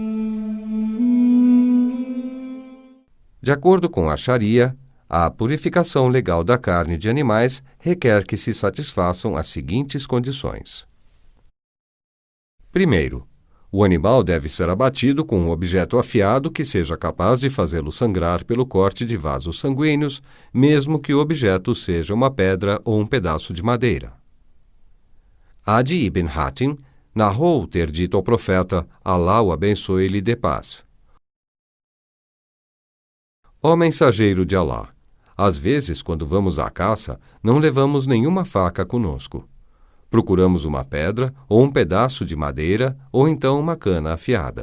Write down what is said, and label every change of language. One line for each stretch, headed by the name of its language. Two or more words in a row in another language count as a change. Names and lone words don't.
Portuguese: De acordo com a Sharia, a purificação legal da carne de animais requer que se satisfaçam as seguintes condições. Primeiro, o animal deve ser abatido com um objeto afiado que seja capaz de fazê-lo sangrar pelo corte de vasos sanguíneos, mesmo que o objeto seja uma pedra ou um pedaço de madeira. Adi ibn Hatim narrou ter dito ao profeta, Alá o abençoe e lhe dê paz: Ó mensageiro de Alá, às vezes, quando vamos à caça, não levamos nenhuma faca conosco. Procuramos uma pedra ou um pedaço de madeira ou então uma cana afiada.